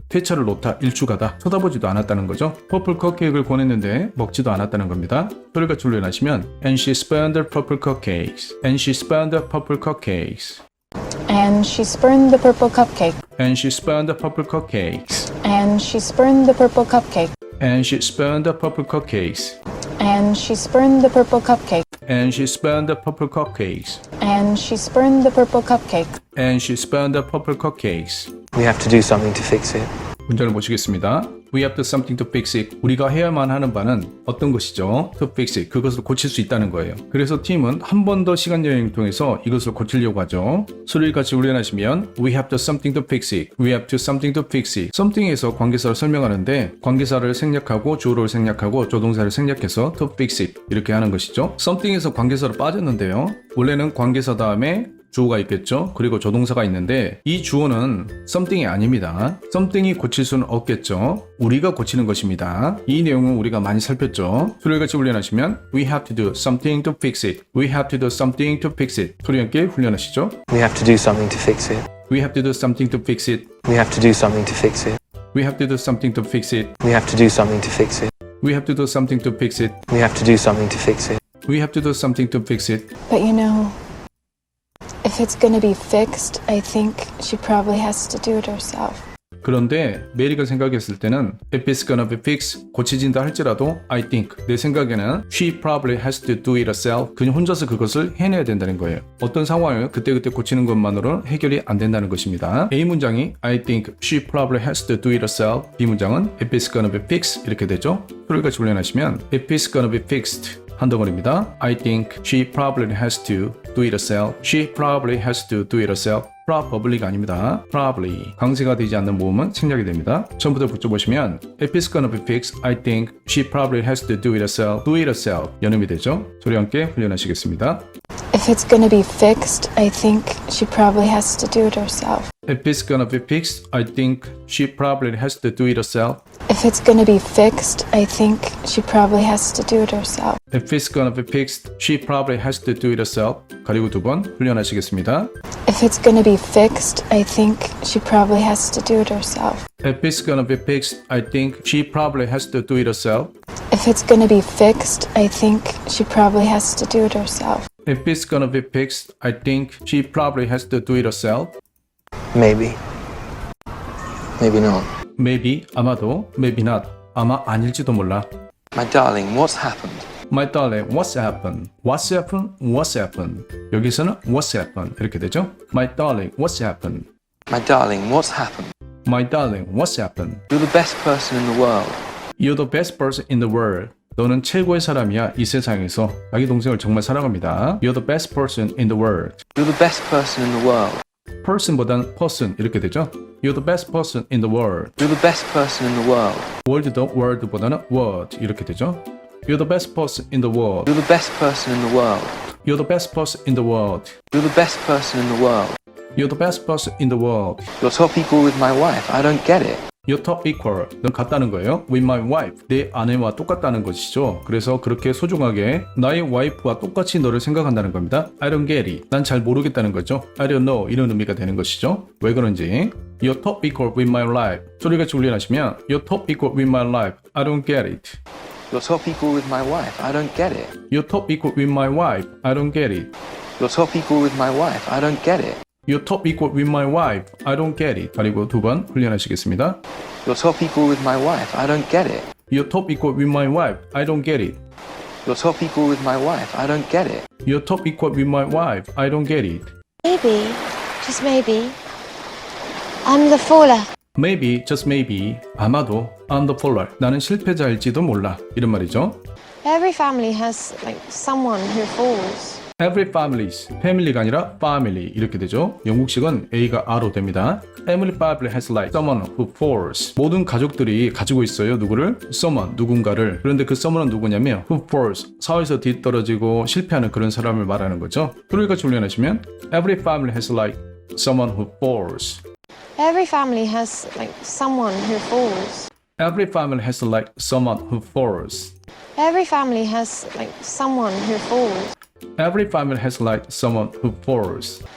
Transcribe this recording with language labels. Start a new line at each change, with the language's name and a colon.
Korean: 퇴차를 놓다, 일축하다, 쳐다보지도 않았다는 거죠. 퍼플 컵케이크를 권했는데 먹지도 않았다는 겁니다. 소리같이 훈련하시면
English: And she spurned the purple cupcakes. And she spurned the purple cupcakes. And she spurned the purple cupcake. And she spurned the purple cupcakes. And she spurned the purple cupcake. And she spurned the purple cupcakes. And she spurned the purple cupcake. And she spurned the purple cupcakes. And she spurned the purple cupcake. And she spurned the purple cupcakes. We have to do something to fix it.
Korean: 문장을 보시겠습니다.
English: We have to something to fix it.
Korean: 우리가 해야만 하는 바는 어떤 것이죠?
English: To fix it.
Korean: 그것을 고칠 수 있다는 거예요. 그래서 팀은 한 번 더 시간 여행을 통해서 이것을 고치려고 하죠. 소리를 같이 훈련하시면
English: We have to something to fix it. We have to something to fix it.
Korean: something에서 관계사를 설명하는데 관계사를 생략하고 주어를 생략하고 조동사를 생략해서
English: to fix it
Korean: 이렇게 하는 것이죠. something에서 관계사로 빠졌는데요. 원래는 관계사 다음에 주어가 있겠죠. 그리고 조동사가 있는데 이 주어는 something이 아닙니다. something이 고칠 수는 없겠죠. 우리가 고치는 것입니다. 이 내용은 우리가 많이 살폈죠. 소리를 같이 훈련하시면
English: We have to do something to fix it. We have to do something to fix it.
Korean: 소리 함께 훈련하시죠.
English: We have to do something to fix it. We have to do something to fix it. We have to do something to fix it. We have to do something to fix it. We have to do something to fix it. We have to do something to fix it. We have to do something to fix it. We have to do something to fix it. But you know, if it's gonna be fixed, I think she probably has to do it herself.
Korean: 그런데 메리가 생각했을 때는
English: If it's gonna be fixed,
Korean: 고쳐진다 할지라도
English: I think,
Korean: 내 생각에는
English: She probably has to do it herself.
Korean: 그냥 혼자서 그것을 해내야 된다는 거예요. 어떤 상황을 그때그때 고치는 것만으로는 해결이 안 된다는 것입니다. A 문장이
English: I think she probably has to do it herself.
Korean: B 문장은
English: If it's gonna be fixed
Korean: 이렇게 되죠. 소리를 같이 훈련하시면
English: If it's gonna be fixed
Korean: 한 덩어리입니다.
English: I think she probably has to do it herself. She probably has to do it herself.
Korean: probably가 아닙니다.
English: probably.
Korean: 강세가 되지 않는 모음은 생략이 됩니다. 처음부터 붙여보시면
English: If it's gonna be fixed, I think she probably has to do it herself. do it herself.
Korean: 연음이 되죠. 소리 함께 훈련하시겠습니다.
English: If it's gonna be fixed, I think she probably has to do it herself. If it's gonna be fixed, I think she probably has to do it herself. If it's gonna be fixed, I think she probably has to do it herself. If it's gonna be fixed, she probably has to do it herself.
Korean: 가리고 두 번 훈련하시겠습니다.
English: If it's gonna be fixed, I think she probably has to do it herself. If it's gonna be fixed, I think she probably has to do it herself. If it's gonna be fixed, I think she probably has to do it herself. If it's gonna be fixed, I think she probably has to do it herself. Maybe. Maybe not. Maybe,
Korean: 아마도,
English: maybe not,
Korean: 아마 아닐지도 몰라.
English: My darling, what's happened? My darling, what's happened? What's happened? What's happened?
Korean: 여기서는
English: what's happened
Korean: 이렇게 되죠.
English: My darling, what's happened? My darling, what's happened? My darling, what's happened? You're the best person in the world. You're the best person in the world.
Korean: 너는 최고의 사람이야 이 세상에서. 자기 동생을 정말 사랑합니다.
English: You're the best person in the world. You're the best person in the world.
Korean: person보다는 person 이렇게 되죠.
English: You're the best person in the world. You're the best person in the world.
Korean: world도 world보다는 word 이렇게 되죠.
English: You're the best person in the world. You're the best person in the world. You're the best person in the world. You're the best person in the world. You're the best person in the world. You're top equal with my wife. I don't get it. You're top equal.
Korean: 넌 같다는 거예요.
English: With my wife.
Korean: 내 아내와 똑같다는 것이죠. 그래서 그렇게 소중하게 나의 와이프와 똑같이 너를 생각한다는 겁니다.
English: I don't get it.
Korean: 난 잘 모르겠다는 거죠.
English: I don't know.
Korean: 이런 의미가 되는 것이죠. 왜 그런지.
English: You're top equal with my life.
Korean: 소리같이 훈련하시면
English: You're top equal with my life. I don't get it. You're top equal with my wife. I don't get it. You're top equal with my wife. I don't get it. You're top equal with my wife. I don't get it. You're top equal with my wife. I don't get it.
Korean: 그리고 두 번 훈련하시겠습니다.
English: You're top equal with my wife. I don't get it. You're top equal with my wife. I don't get it. You're top equal with my wife. I don't get it. You're top equal with my wife. I don't get it. Maybe, just maybe, I'm the faller. Maybe, just maybe,
Korean: 아마도
English: I'm the faller.
Korean: 나는 실패자일지도 몰라. 이런 말이죠.
English: Every family has like someone who falls. Every families, family가
Korean: 아니라
English: family
Korean: 이렇게 되죠. 영국식은 A가 R로 됩니다.
English: Every family has like someone who falls.
Korean: 모든 가족들이 가지고 있어요. 누구를? Someone, 누군가를. 그런데 그 someone은 누구냐면
English: who falls,
Korean: 사회에서 뒤떨어지고 실패하는 그런 사람을 말하는 거죠. 그러니까 훈련하시면
English: Every family has like someone who falls. Every family has like someone who falls. Every family has like someone who falls. Every family has like someone who falls. Every family has like someone who falls.